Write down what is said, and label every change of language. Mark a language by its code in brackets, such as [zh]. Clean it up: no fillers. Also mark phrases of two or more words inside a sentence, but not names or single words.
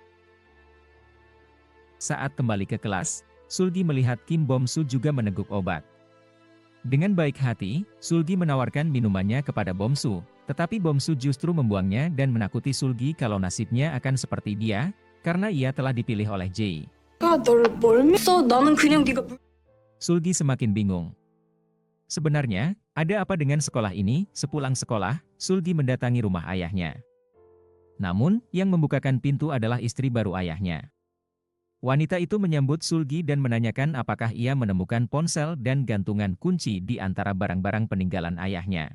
[id] Saat kembali ke kelas, Sulgi melihat Kim Bom-su juga meneguk obat. Dengan baik hati, Sulgi menawarkan minumannya kepada Bom-su, tetapi Bom-su justru membuangnya dan menakuti Sulgi kalau nasibnya akan seperti dia, karena ia telah dipilih oleh Jae. [ko] 너를 뭘 믿어? 나는 그냥 네가 [id] Sulgi semakin bingung. Sebenarnya, ada apa dengan sekolah ini? Sepulang sekolah, Sulgi mendatangi rumah ayahnya. Namun, yang membukakan pintu adalah istri baru ayahnya. Wanita itu menyambut Sulgi dan menanyakan apakah ia menemukan ponsel dan gantungan kunci di antara barang-barang peninggalan ayahnya.